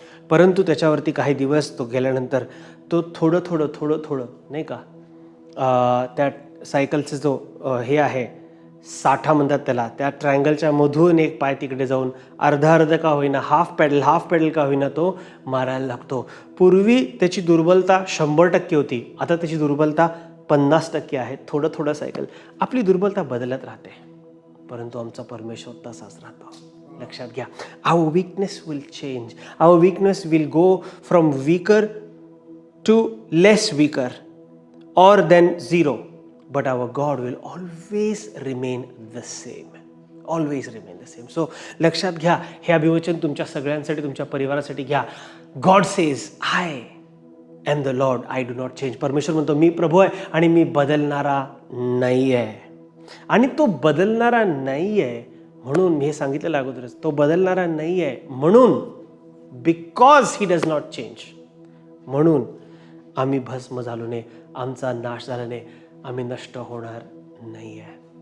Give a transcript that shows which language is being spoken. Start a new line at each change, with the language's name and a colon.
Marathi: परंतु त्याच्यावरती काही दिवस तो गेल्यानंतर तो थोडं नाही का, त्या सायकलचं जो हे आहे, साठा म्हणतात त्याला, त्या ट्रायंगलच्या मधून एक पाय तिकडे जाऊन अर्ध का होईना, हाफ पेडल का होईना तो मारायला लागतो. पूर्वी त्याची दुर्बलता 100% होती, आता त्याची दुर्बलता 50% आहे. थोडं सायकल. आपली दुर्बलता बदलत राहते, परंतु आमचा परमेश्वर तसाच राहतो. लक्षात घ्या,
English: Our weakness will change. Our weakness will go from weaker to less weaker or then zero, but our God will always remain the same. Always remain the same.
Marathi: So लक्षात घ्या, हे अभिवचन तुमच्या सगळ्यांसाठी, तुमच्या परिवारासाठी घ्या.
English: God says, I am the Lord, I do not change.
Marathi: परमेश्वर म्हणतो, मी प्रभू आहे आणि मी बदलणारा नाही आहे. आणि तो बदलणारा नाही आहे म्हणून, मी हे सांगितलेलं अगोदरच, तो बदलणारा नाही आहे म्हणून,
English: because he does not change,
Marathi: म्हणून आम्ही भस्म झालो नाही, आमचा नाश झाला नाही, आम्ही नष्ट होणार नाही आहे.